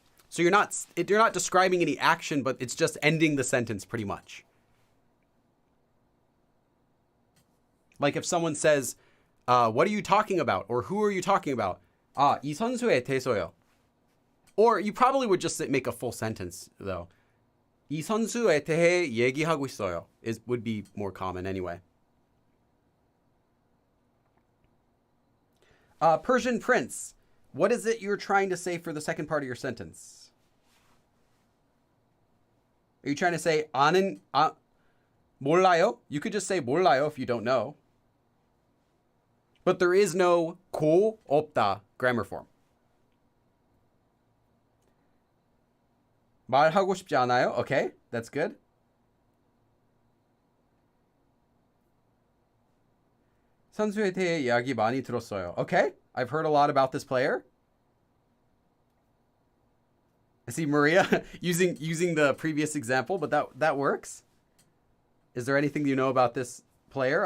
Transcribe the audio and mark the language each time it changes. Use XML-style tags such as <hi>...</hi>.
<en>So you're not describing any action, but it's just ending the sentence pretty much. Like if someone says, what are you talking about? Or who are you talking about?</en> <ko>이 선수에 대해서요.</ko> <en>Or you probably would just make a full sentence, though.</en> <ko>이 선수에 대해 얘기하고 있어요.</ko> <en>Would be more common anyway. Persian Prince, what is it you're trying to say for the second part of your sentence? Are you trying to say 몰라요? You could just say 몰라요 if you don't know. But there is no 고 없다 grammar form.</en> <ko>말하고 싶지 않아요?</ko> <en>Okay, that's good.</en> <ko>선수에 대해 이야기 많이 들었어요.</ko> <en>Okay, I've heard a lot about this player. I see Maria using the previous example, but that works. Is there anything you know about this player?</en>